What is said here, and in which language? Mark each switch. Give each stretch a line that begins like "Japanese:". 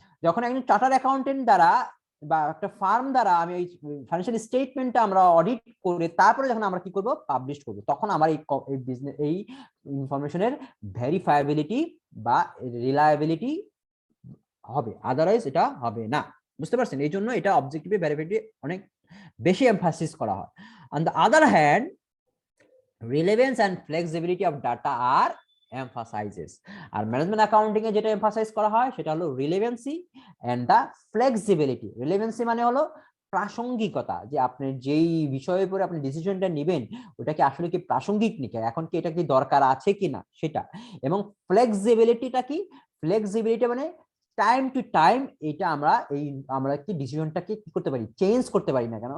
Bangla: যখন একজন charter accountant দ্বারা বা একটা ফার্ম দ্বারা আমি ওই ফাইন্যান্সিয়াল স্টেটমেন্টটা আমরা অডিট করে তারপরে যখন আমরা কি করব, পাবলিশ করব, তখন আমার এই বিজনেস এই ইনফরমেশনের ভেরিফায়াবিলিটি বা রিলায়েবিলিটি হবে, আদারওয়াইজ এটা হবে না। বুঝতে পারছেন? এই জন্য এটা অবজেক্টিভ ভেরিফায়াবিলিটি অনেক বেশি এমফাসিস করা হয়।
English: On the other hand, relevance and flexibility of data are emphasizes।
Bangla: আর management accounting এ যেটা এমফাসাইজ করা হয় সেটা হলো relevancy and the flexibility. Relevancy মানে হলো প্রাসঙ্গিকতা, যে আপনি যেই বিষয়ের উপরে আপনি ডিসিশনটা নেবেন ওটা কি আসলে কি প্রাসঙ্গিক নাকি, এখন কি এটা কি দরকার আছে কিনা সেটা। এবং ফ্লেক্সিবিলিটিটা কি? ফ্লেক্সিবিলিটি মানে টাইম টু টাইম এটা আমরা কি ডিসিশনটাকে কি করতে পারি, চেঞ্জ করতে পারি না কেন।